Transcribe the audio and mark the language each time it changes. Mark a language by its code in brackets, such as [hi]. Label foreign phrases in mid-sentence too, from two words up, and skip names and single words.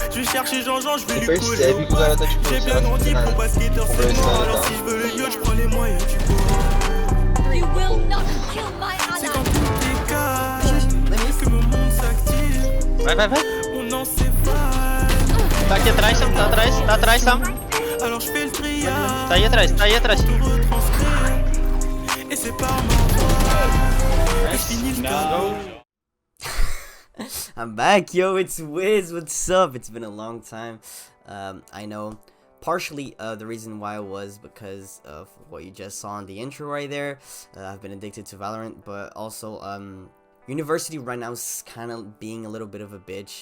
[fr] Je vais chercher Jean-Jean, je vais lui coller au poste. J'ai bien grandi pour pas skater, c'est mort. Alors si je veux le yacht, je prends les moyens du bord. C'est quand tout est calme que mon monde s'active. Vai. On en s'efface. [pt] Tá aqui atrás, Sam. Tá atrás, Sam. [fr] Alors je fais le triage. [pt] Tá aí atrás. [fr] Tout retranscrire. Et c'est par ma voix que je finis le cadeau. [en] I'm back, yo, it's Wiz, what's up? It's been a long time. I know partially the reason why was because of what you just saw in the intro right there. I've been addicted to Valorant, but also university right now is kind of being a little bit of a bitch.